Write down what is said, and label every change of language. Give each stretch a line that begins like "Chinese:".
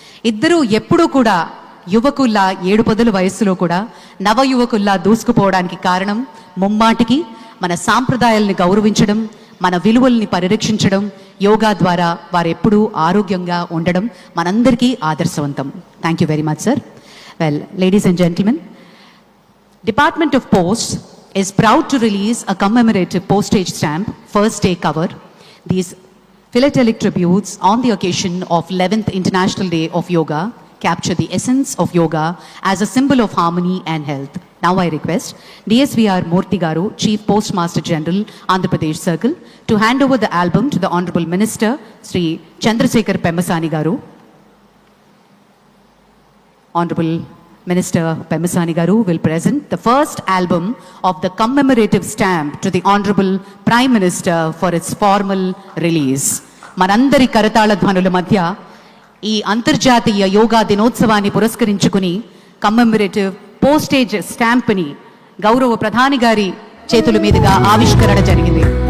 Telugu: ఇద్దరూ ఎప్పుడూ కూడా యువకుల్లా 7 పదుల వయస్సులో కూడా నవ యువకుల్లా దూసుకుపోవడానికి కారణం ముమ్మాటికి మన సాంప్రదాయాల్ని గౌరవించడం, మన విలువల్ని పరిరక్షించడం, యోగా ద్వారా వారు ఎప్పుడూ ఆరోగ్యంగా ఉండడం మనందరికీ ఆదర్శవంతం.
English: Thank you very much sir. Well, ladies and gentlemen, Department of Posts is proud to release a commemorative postage stamp, first day cover. These philatelic tributes on the occasion of 11th International Day of Yoga capture the essence of yoga as a symbol of harmony and health. Now I request DSVR Murthy Garu, Chief Postmaster General, Andhra Pradesh Circle, to hand over the album to the Honorable Minister, Sri Chandrasekhar Pemmasani Garu. Honorable Minister Pemmasani Garu will present the first album of the commemorative stamp to the Honorable Prime Minister for its formal release.
Telugu: Manandari Karatala Dhvanula Madhya ఈ అంతర్జాతీయ యోగా దినోత్సవాన్ని పురస్కరించుకుని కమ్మెమరేటివ్ postage స్టాంప్ని గౌరవ ప్రధాని గారి చేతుల మీదుగా ఆవిష్కరణ జరిగింది.